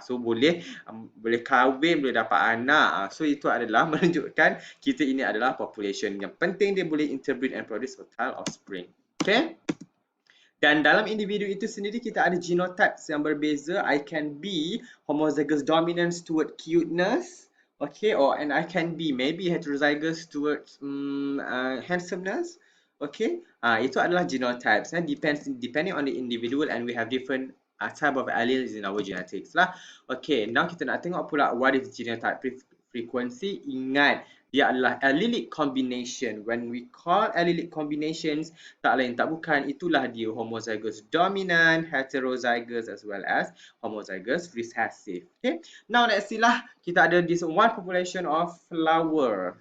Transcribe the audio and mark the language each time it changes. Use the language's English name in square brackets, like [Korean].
[Malay] So boleh kahwin, boleh dapat anak. So itu adalah menunjukkan kita ini adalah population. Yang penting dia boleh [English] interbreed and produce fertile offspring. Okay? [Malay] Dan dalam individu itu sendiri kita ada genotypes yang berbeza. [English] I can be homozygous dominance toward cuteness, okay, and I can be maybe heterozygous towards handsomeness, okay. [Malay] Itu adalah genotypes. [English] Depending on the individual, and we have different type of alleles in our genetics lah. Okay, now [Malay] kita nak tengok pula [English] what is genotype frequency. [Malay] Ingat, dia adalah allelic combination. [English] When we call allelic combinations, [Malay] tak lain tak bukan, itulah dia [English] homozygous dominant, heterozygous as well as homozygous recessive. Okay, now let's see lah, [Malay] kita ada [English] this one population of flower.